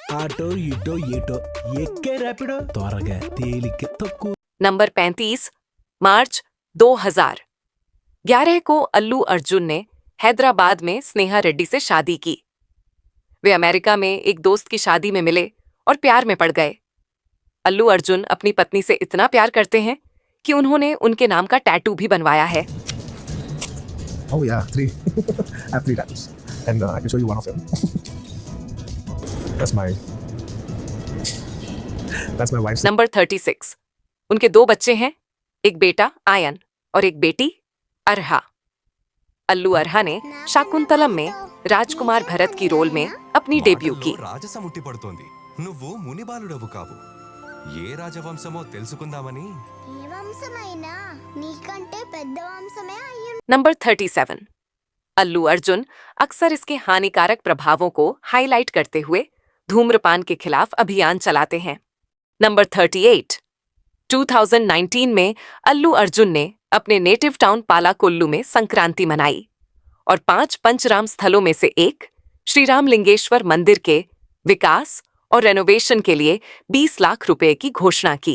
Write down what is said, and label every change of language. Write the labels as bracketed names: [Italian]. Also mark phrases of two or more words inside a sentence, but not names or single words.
[Hindi] नंबर 35 मार्च 2011 को अल्लू अर्जुन ने हैदराबाद में स्नेहा रेड्डी से शादी की। वे अमेरिका में एक दोस्त की शादी में मिले और प्यार में पड़ गए। अल्लू अर्जुन अपनी पत्नी से इतना प्यार करते हैं कि उन्होंने उनके नाम का टैटू भी बनवाया है। [English] Oh yeah, 3. I have 3 tattoos, and I can show you one of them. That's my That's my wife's. [Hindi] नंबर 36 उनके 2 बच्चे हैं, एक बेटा आयन और एक बेटी अरहा। अल्लू अरहा ने शाकुंतलम में राजकुमार भरत की रोल में अपनी डेब्यू की। [Telugu] రాజసం ఉట్టి పడుతోంది. నువ్వు మునిబాలుడవు కావు. ఏ రాజవంశమో తెలుసుకుందామని. ఏ వంశమైనా నీకంటే పెద్ద వంశమే అయ్యుంటుంది. [Hindi] नंबर 37 अल्लू अर्जुन अक्सर इसके हानिकारक प्रभावों को हाईलाइट करते हुए धूम्रपान के खिलाफ अभियान चलाते हैं। नंबर 38 2019 में अल्लू अर्जुन ने अपने नेटिव टाउन पालाकोल्लू में संक्रांति मनाई और 5 पंचराम स्थलों में से एक श्री रामलिंगेश्वर मंदिर के विकास और रेनोवेशन के लिए 20 लाख रुपए की घोषणा की।